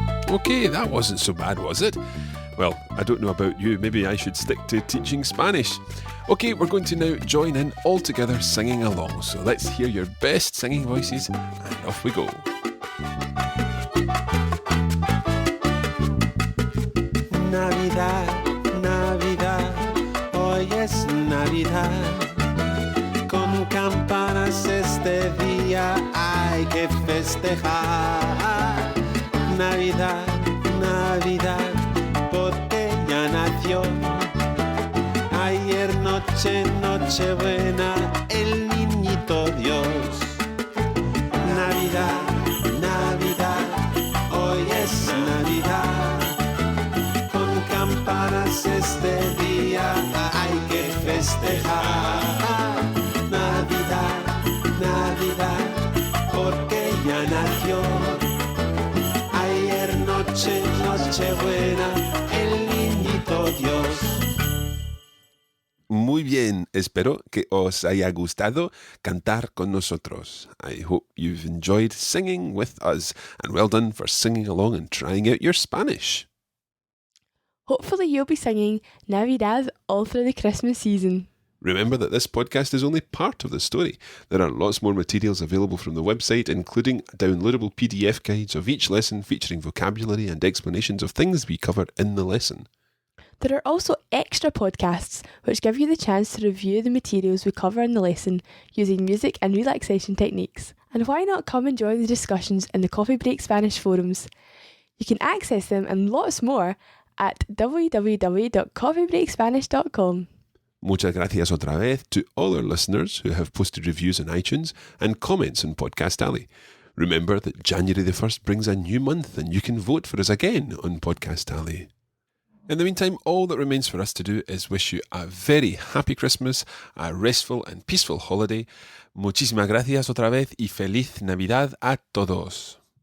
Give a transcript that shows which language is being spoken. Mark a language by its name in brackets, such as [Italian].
[English] Okay, that wasn't so bad, was it? Well, I don't know about you, maybe I should stick to teaching Spanish. Okay, we're going to now join in all together singing along, so let's hear your best singing voices and off we go. [Spanish] Navidad, Navidad, hoy es Navidad. Con campanas este día hay que festejar. Navidad, Navidad, porque ya nació. Ayer noche, Nochebuena, el niñito Dios. Navidad, Navidad, hoy es Navidad. Con campanas este día hay que festejar. Navidad, Navidad, porque ya nació. Ayer noche, Nochebuena, el niñito Dios. Muy bien, espero que os haya gustado cantar con nosotros. [English] I hope you've enjoyed singing with us, and well done for singing along and trying out your Spanish. Hopefully you'll be singing Navidad all through the Christmas season. Remember that this podcast is only part of the story. There are lots more materials available from the website, including downloadable PDF guides of each lesson featuring vocabulary and explanations of things we cover in the lesson. There are also extra podcasts which give you the chance to review the materials we cover in the lesson using music and relaxation techniques. And why not come and join the discussions in the Coffee Break Spanish forums? You can access them and lots more at www.coffeebreakspanish.com. [Spanish] Muchas gracias otra vez [English] to all our listeners who have posted reviews on iTunes and comments on Podcast Alley. Remember that January the 1st brings a new month and you can vote for us again on Podcast Alley. In the meantime, all that remains for us to do is wish you a very happy Christmas, a restful and peaceful holiday. [Spanish] Muchísimas gracias otra vez y feliz Navidad a todos.